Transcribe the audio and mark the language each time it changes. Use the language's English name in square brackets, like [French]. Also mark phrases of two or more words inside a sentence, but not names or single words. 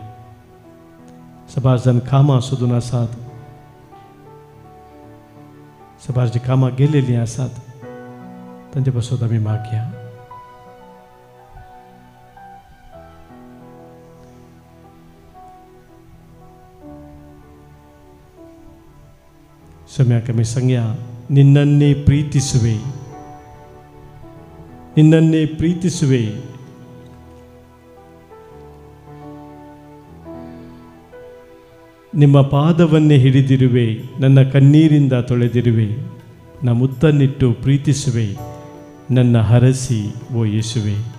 [Konkani] सबार जण कामां सोदून आसात, सबार जी कामां गेलेलीं आसात तांचे पासून आमी मागया. सम्याक आमी सांगया, [Kannada] ನಿನ್ನನ್ನೇ ಪ್ರೀತಿಸುವೆ, ನಿನ್ನನ್ನೇ ಪ್ರೀತಿಸುವೆ. ನಿಮ್ಮ ಪಾದವನ್ನೇ ಹಿಡಿದಿರುವೆ, ನನ್ನ ಕಣ್ಣೀರಿಂದ ತೊಳೆದಿರುವೆ, ನನ್ನ ಮುತ್ತನ್ನಿಟ್ಟು ಪ್ರೀತಿಸುವೆ, ನನ್ನ ಹರಸಿ ಓ ಯೇಸುವೆ.